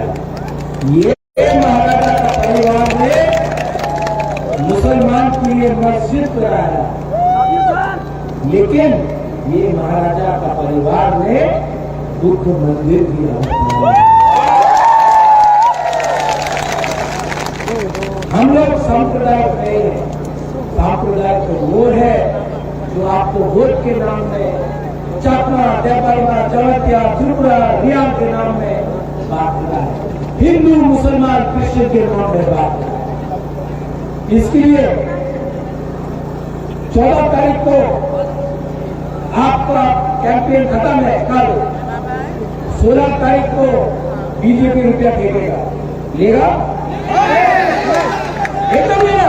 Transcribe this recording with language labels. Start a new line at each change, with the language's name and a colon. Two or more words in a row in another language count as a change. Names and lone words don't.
Hindi: ये महाराजा का परिवार ने मुसलमान के लिए मस्जिद कराया, लेकिन ये महाराजा का परिवार ने बुद्ध मंदिर भी बनाया। हम लोग सांप्रदायिक नहीं है। सांप्रदायिक तो वो है जो आपको वोट के नाम में चाकमा, देवबर्मा, जवतिया, त्रिपुरा, रियाल के नाम में बात रहा है, हिंदू, मुसलमान, क्रिश्चियन के नाम में बात रहा है। इसके लिए 14 तारीख को आपका कैंपेन खत्म है, कल 16 तारीख को बीजेपी रुपया फेंकेगा, लेगा एकदम लेगा।